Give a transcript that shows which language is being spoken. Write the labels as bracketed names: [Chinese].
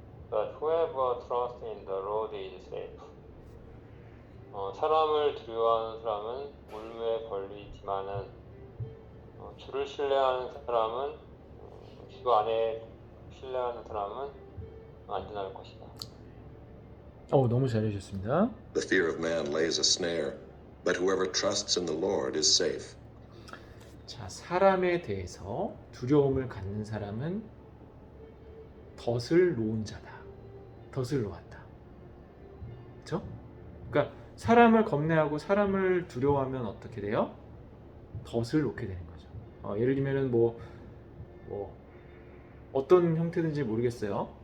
[English] But whoever trusts in the Lord is safe. [Korean] 사람을 두려워하는 사람은 물무에 걸리지만은 주를 신뢰하는 사람은 주 안에 신뢰하는 사람은 안전할 것이다. 너무 잘해주셨습니다. [English] The fear of man lays a snare, but whoever trusts in the Lord is safe. [Korean] 자, 사람에 대해서 두려움을 갖는 사람은 덫을 놓은 자다. 덫을 놓았다. 그렇죠? 그러니까 사람을 겁내하고 사람을 두려워하면 어떻게 돼요? 덫을 놓게 되는 거죠. 예를 들면은 뭐 어떤 형태든지 모르겠어요.